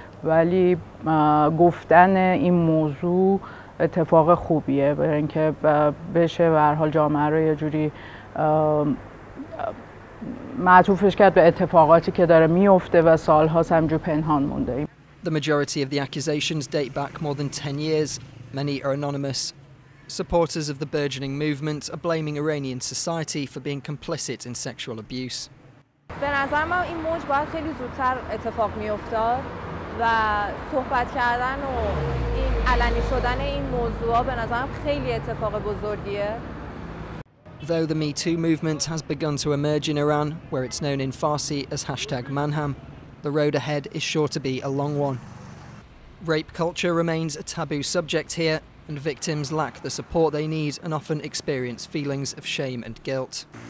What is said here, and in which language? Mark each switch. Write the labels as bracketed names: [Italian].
[Persian] ولی گفتن این موضوع اتفاق خوبیه، برای اینکه بشه به هر حال جامعه رو یه جوری معطوفش کرد به اتفاقاتی که داره میفته و سال‌هاست همینجور پنهان مونده. [English] The majority of the accusations date back more than 10 years. Many are anonymous. Supporters of the burgeoning movement are blaming Iranian society for being complicit in sexual abuse. [Persian] به نظر من این موج باید خیلی زودتر اتفاق میافتاد و صحبت کردن و این علنی شدن این موضوعا به نظرم خیلی اتفاق بزرگیه. [English] Though the Me Too movement has begun to emerge in Iran, where it's known in Farsi as #Manham, the road ahead is sure to be a long one. Rape culture remains a taboo subject here, and victims lack the support they need and often experience feelings of shame and guilt.